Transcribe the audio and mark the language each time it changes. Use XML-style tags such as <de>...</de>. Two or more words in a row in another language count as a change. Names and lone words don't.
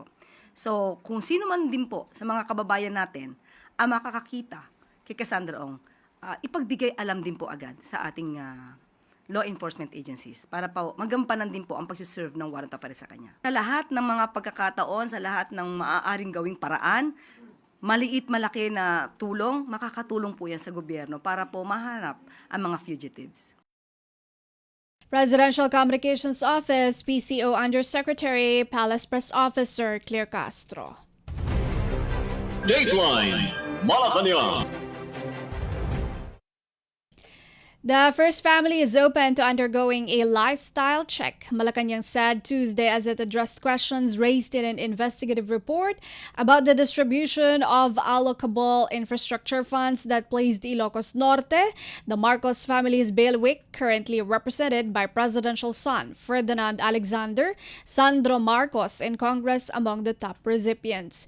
<tl>So, kung sino man din po sa mga kababayan natin ang makakakita kay Cassandra Ong, ipagbigay alam din po agad sa ating</tl> <en>law enforcement agencies</en> <tl>para po magampanan din po ang pagsiserve ng</tl> <en>warrant of arrest</en> <tl>sa kanya. Sa lahat ng mga pagkakataon, sa lahat ng maaaring gawing paraan, maliit malaki na tulong, makakatulong po yan sa gobyerno para po mahanap ang mga fugitives.</tl> <en>Presidential Communications Office, PCO Undersecretary, Palace Press Officer Claire Castro. Dateline Malacañang. The first family is open to undergoing a lifestyle check, Malacañang said Tuesday as it addressed questions raised in an investigative report about the distribution of allocable infrastructure funds that placed Ilocos Norte, the Marcos family's bailiwick, currently represented by presidential son Ferdinand Alexander, Sandro Marcos, in Congress among the top recipients.</en>